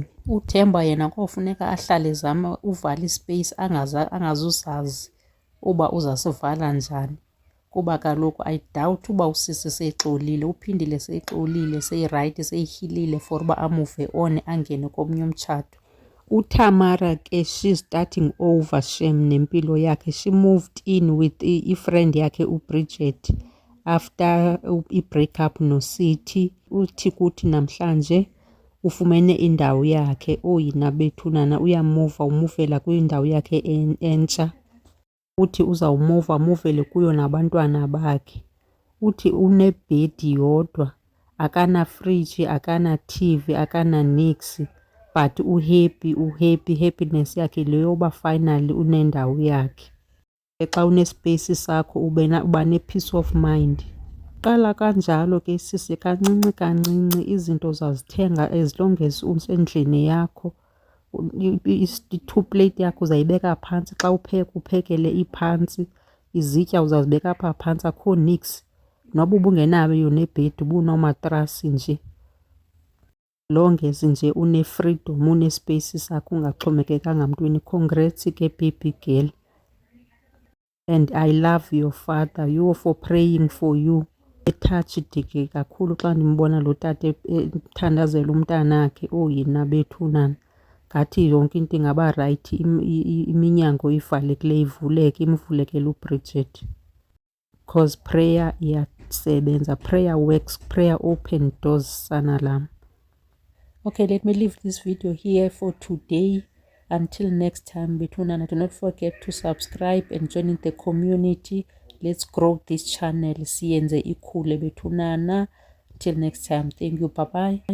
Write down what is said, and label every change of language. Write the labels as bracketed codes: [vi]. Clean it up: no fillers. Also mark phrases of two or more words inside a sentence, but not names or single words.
[xh] uThemba yena kofuneka ahlale zama uvala ispace, angazuzazi uba uzasivala njani, kuba kaloku [en] I doubt [xh] uba usisi seyixolile, uphindile seyixolile, seyirayithi, seyihilile for uba amove on angene komnye umtshato. uTamara ke [en] she's starting over [xh] shem nempilo yakhe. [en] She moved in with i-friend yakhe uBridget after i-breakup noSithi. [xh] Uthi kuthi namhlanje ufumene indawo yakhe, oyina bethunana uyamuva, umuvela kwindawo yakhe entsha. Uthi uzawumuva amuvele kuyo nabantwana bakhe. Uthi unebhedi yodwa, akanafriji, akana-TV, akana-nix, [en] but happiness [xh] yakhe le yoba finally unendawo yakhe. Xa unespace sakho uba ne- [en] peace of mind. [xh] Qala kanjalo ke sisi, kancinci kancinci izinto uzazithenga [en] as long as [xh] usendlini yakho. I- [en] two plate [xh] yakho uzayibeka phantsi, xa upheka uphekele iphantsi, izitya uzazibeka apha phantsi, akho nix. Noba ubungenayo nebhedi, ubunomatrasi nje, [en] long as [xh] nje une-freedom, unespace sakho, ungaxhomekekanga mntwini. [en] Congrats ke baby girl, and I love your father, you for praying for you. [xh] Etouched ke kakhulu xa ndimbona lo tata ethandazela umntanakhe, oyina bethunana. Ngathi yonke into ingaba rayithi, iminyango ivalekileyo ivuleke, imvulekele uBridget, [en] because prayer [xh] iyasebenza, [en] prayer works, prayer open doors [xh] sana lam. [en] Okay, let me leave this video here for today. Until next time, bethunana, do not forget to subscribe and join in the community. Let's grow this channel. [xh] Siyenze ikhule bethunana. [en] Till next time, thank you, bye bye.